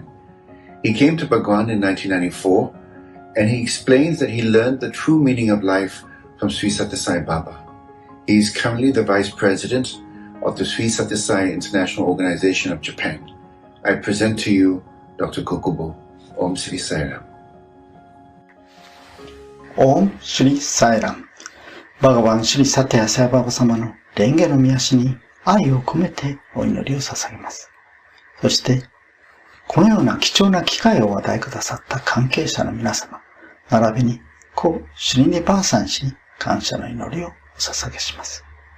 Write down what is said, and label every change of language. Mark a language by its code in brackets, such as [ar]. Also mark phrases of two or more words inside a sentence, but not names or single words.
[en] He came to Bhagwan in 1994, and he explains that he learned the true meaning of life from Sri Sathya Sai Baba. He is currently the Vice President of the Sri Sathya Sai International Organization of Japan. I present to you Dr. Kukubo. [sa] ॐ श्री साई राम. ॐ श्री साई राम. [ja] バガバン・シリ・サテヤ・サイババ様の蓮華の御足に愛を込めてお祈りを捧げます。そして、このような貴重な機会をお与えくださった関係者の皆様、並びに故シリニバーサン氏に感謝の祈りをお捧げします。